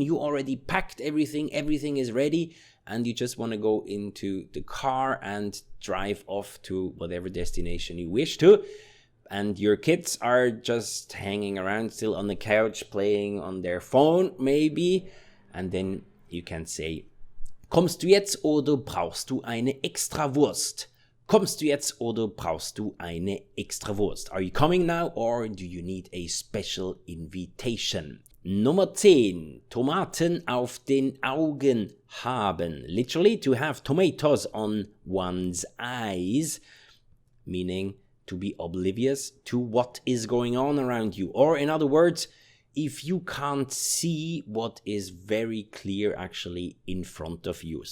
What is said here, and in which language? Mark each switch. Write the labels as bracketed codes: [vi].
[en] You already packed everything is ready, and you just want to go into the car and drive off to whatever destination you wish to. And your kids are just hanging around still on the couch playing on their phone maybe. And then you can say, [de] kommst du jetzt oder brauchst du eine Extrawurst? Kommst du jetzt oder brauchst du eine Extrawurst? [en] Are you coming now or do you need a special invitation? [de] Nummer 10. Tomaten auf den Augen haben. [en] Literally to have tomatoes on one's eyes. Meaning to be oblivious to what is going on around you. Or in other words, if you can't see what is very clear actually in front of you.